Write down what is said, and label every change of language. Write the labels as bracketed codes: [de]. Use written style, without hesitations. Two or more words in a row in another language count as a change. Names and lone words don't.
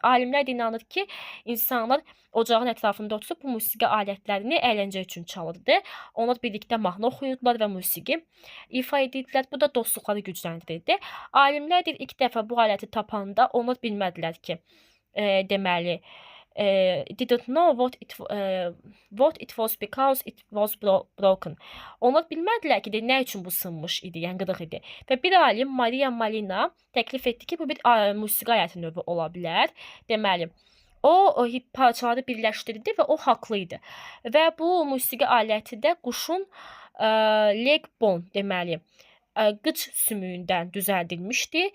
[az] Alimlər də inanır ki, insanlar ocağın ətrafında oturub bu musiqi alətlərini əyləncə üçün çalırdı. Onlar birlikdə mahnı oxuyurdular və musiqi ifa edirdilər. Bu da dostluqları gücləndirirdi. Alimlər deyir, ilk dəfə bu aləti tapanda onlar bilmədilər ki, deməli, [en] didn't know what it was because it was broken. [az] Onlar bilmədilər ki, nə üçün bu sınmış idi, yəni qırıq idi. Və bir alim Maria Malina təklif etdi ki, bu bir musiqi aləti növü ola bilər. Deməli, o parçaları birləşdirdi və o haqlı idi. Və bu musiqi aləti də quşun [en] leg bone, [az] deməli, qıç sümüyündən düzəldilmişdi.